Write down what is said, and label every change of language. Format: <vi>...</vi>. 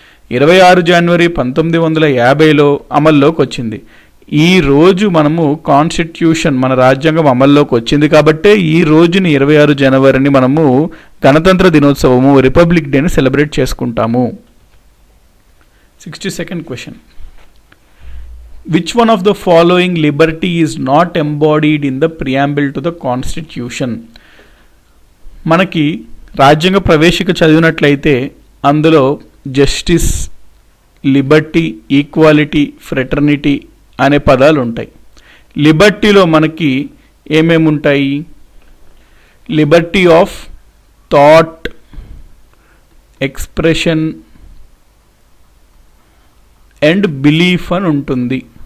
<te>26 January 1950లో అమల్లోకి వచ్చింది. ఈ రోజు మనము కాన్స్టిట్యూషన్ మన రాజ్యాంగం అమల్లోకి వచ్చింది కాబట్టే ఈ రోజుని 26 Januaryని మనము గణతంత్ర దినోత్సవము రిపబ్లిక్ డేని సెలబ్రేట్ చేసుకుంటాము.</te> <en>62nd question. Which one of the following liberty is not embodied in the preamble to the constitution?</en> <te>మనకి రాజ్యాంగ ప్రవేశిక చదివినట్లయితే అందులో జస్టిస్, లిబర్టీ, ఈక్వాలిటీ, ఫ్రెటర్నిటీ అనే పదాలు ఉంటాయి. లిబర్టీలో మనకి ఏమేమి ఉంటాయి? Liberty of thought, expression and belief అని ఉంటుంది.</te>